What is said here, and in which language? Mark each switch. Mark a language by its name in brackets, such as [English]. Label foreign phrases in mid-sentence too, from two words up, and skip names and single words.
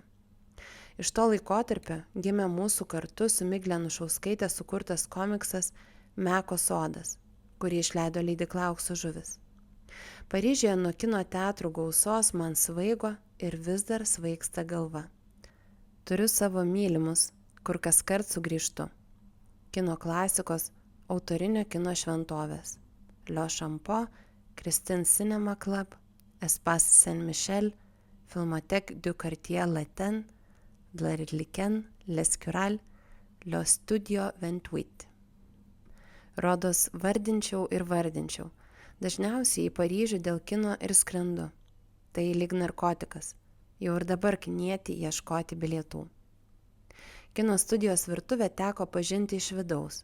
[Lithuanian] Iš to laikotarpio gimė mūsų kartu su Migle Anušauskaite sukurtas komiksas Meko sodas, kurį išleido leidykla Aukso žuvis. Paryžiuje nuo kino teatrų gausos man svaigo ir vis dar svaigsta galva. Turiu savo mylimus, kur kaskart sugrįžtu. Kino klasikos, autorinio kino šventovės. Le Champeau, Christine Cinema Club, Espace Saint-Michel, Filmothèque du Quartier Latin, Le Ritliken, Les Cural, Le Studio 28. Rodos vardinčiau ir vardinčiau. Dažniausiai į Paryžių dėl kino ir skrendu. Tai lyg narkotikas. Jau ir dabar knieti ieškoti bilietų. Kino studijos virtuvę teko pažinti iš vidaus.